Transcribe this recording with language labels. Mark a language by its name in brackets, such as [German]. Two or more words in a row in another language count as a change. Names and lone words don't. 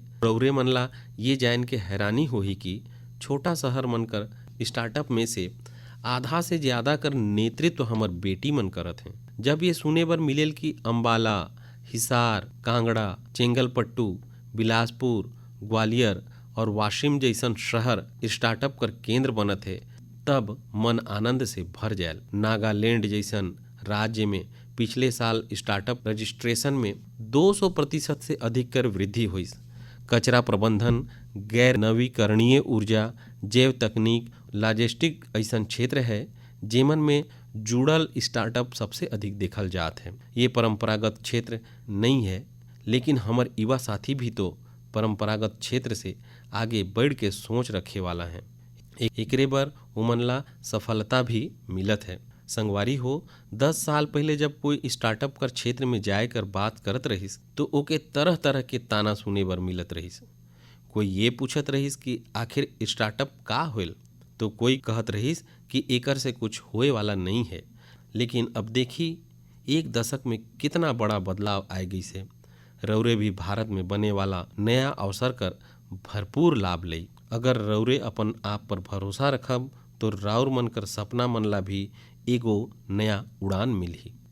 [Sadri] रौरे मन ला ये जान के हैरानी होही कि छोटा शहर मन कर स्टार्टअप में से आधा से ज्यादा कर नेतृत्व हमर बेटी मन करत हैं। जब ये सुने बर मिलेल कि अंबाला, हिसार, कांगड़ा, चेंगलपट्टू, बिलासपुर, ग्वालियर और वाशिम जैसन शहर स्टार्टअप कर केंद्र बनत है, तब मन आनंद से भर जायल। नागालैंड जैसन राज्य में पिछले साल [English] startup registration [Sadri] में 200% से अधिक कर वृद्धि हुई। कचरा प्रबंधन, गैर नवीकरणीय ऊर्जा, जैव तकनीक लॉजिस्टिक ऐसा क्षेत्र है जेमन में जुड़ल स्टार्टअप सबसे अधिक देखल जात है। ये परंपरागत क्षेत्र नहीं है, लेकिन हमार युवा साथी भी तो परंपरागत क्षेत्र से आगे बढ़ के सोच रखे वाला है। एकरे बर उमन ला सफलता भी मिलत है। संगवारी हो, 10 साल पहले जब कोई स्टार्टअप कर क्षेत्र में जाए कर बात करत रहिस तो ओके तरह तरह के ताना सुने बर मिलत रहिस। कोई ये पूछत रहिस कि आखिर स्टार्टअप का होल, तो कोई कहत रहिस कि एकर से कुछ होए वाला नहीं है। लेकिन अब देखी 1 दशक में कितना बड़ा बदलाव आए गई से। रौरे भी भारत में बने वाला नया अवसर कर भरपूर लाभ लई। अगर रौरे अपन आप पर भरोसा रखब तो राउर मन कर सपना मन ला भी एगो नया उड़ान मिलही।